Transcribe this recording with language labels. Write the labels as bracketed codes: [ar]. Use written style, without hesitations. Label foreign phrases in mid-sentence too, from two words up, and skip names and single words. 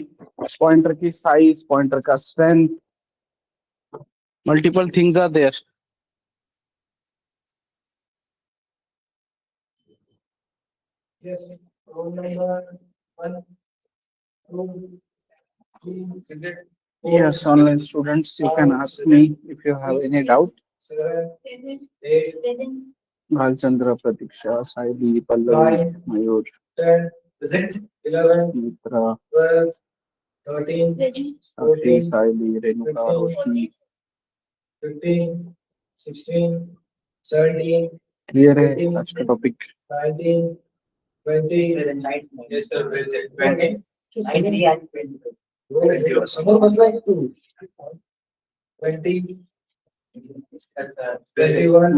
[en] pointer की size, pointer का strength, multiple things are there. Yes, online students, you can ask me if you have any doubt. Bhalchandra, Pratiksha, Saidi, Pallavi, Mayur, 11 Mitra, 12 13 Sakti, Saidi, Renuka, Roshni. 15 16 17 क्लियर [hi] है आज का टॉपिक? 19 20 [en] yes sir 20 समर मसला है तू 20 21